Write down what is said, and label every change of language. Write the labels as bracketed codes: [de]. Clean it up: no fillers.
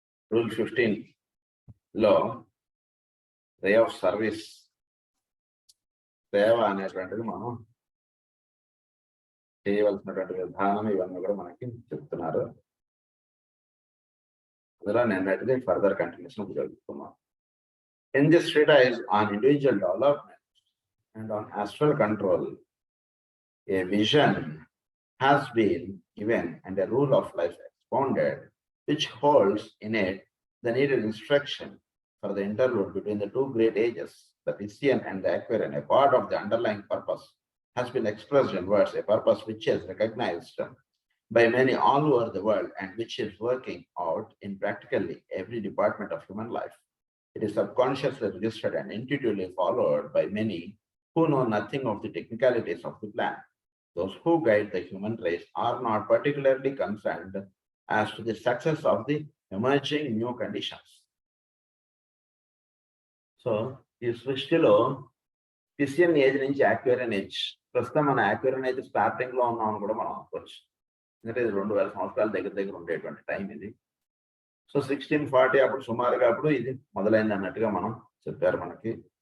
[te] Rule 15 లో ray of service సేవ అనేటువంటిది మనం చేయవలసినటువంటి విధానం ఇవన్నీ కూడా మనకి చెప్తున్నారు. అందులో నిన్నటిది further continuation జరుగుతున్నాం. [en] In this treatise on individual development and on astral control, a vision has been given and a rule of life expounded, which holds in it the needed instruction for the interlude between the two great ages, the Piscean and the Aquarian. A part of the underlying purpose has been expressed in words, a purpose which is recognized by many all over the world and which is working out in practically every department of human life. It is subconsciously registered and intuitively followed by many who know nothing of the technicalities of the plan. Those who guide the human race are not particularly concerned as to the success of the emerging new conditions. [te] So, ఈ సృష్టిలో పిసియన్ age నుంచి యాక్వేరియన్ age, ప్రస్తుతం మన యాక్వేరియన్ age starting లో ఉన్నామని కూడా మనం అనుకోవచ్చు. ఎందుకంటే ఇది 2000 సంవత్సరాల దగ్గర ఉండేటువంటి టైం ఇది. సో 1640 అప్పుడు సుమారుగా అప్పుడు ఇది మొదలైంది అన్నట్టుగా మనం చెప్పారు మనకి.